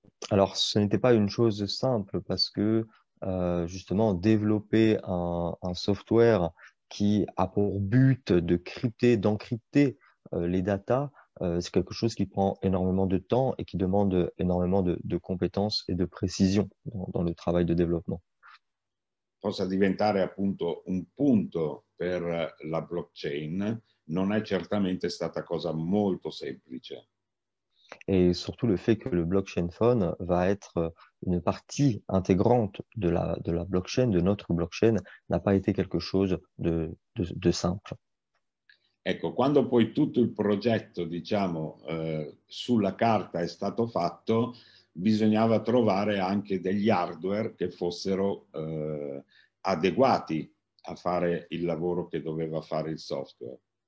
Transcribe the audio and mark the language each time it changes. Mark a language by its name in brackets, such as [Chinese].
[French] Alors, ce n'était pas une chose simple parce que justement, développer un software qui a pour but de crypter, d'encrypter les datas, c'est quelque chose qui prend énormément de temps et qui demande énormément de compétences et de précision dans le travail de développement. [Italian] Possa diventare appunto un punto per la blockchain non è certamente stata cosa molto semplice. [French] Et surtout le fait que le blockchain phone va être une partie intégrante de la blockchain, de notre blockchain, n'a pas été quelque chose de simple. [Italian] Ecco, quando poi tutto il progetto, diciamo, sulla carta è stato fatto, bisognava trovare anche degli hardware che fossero adeguati a fare il lavoro che doveva fare il software.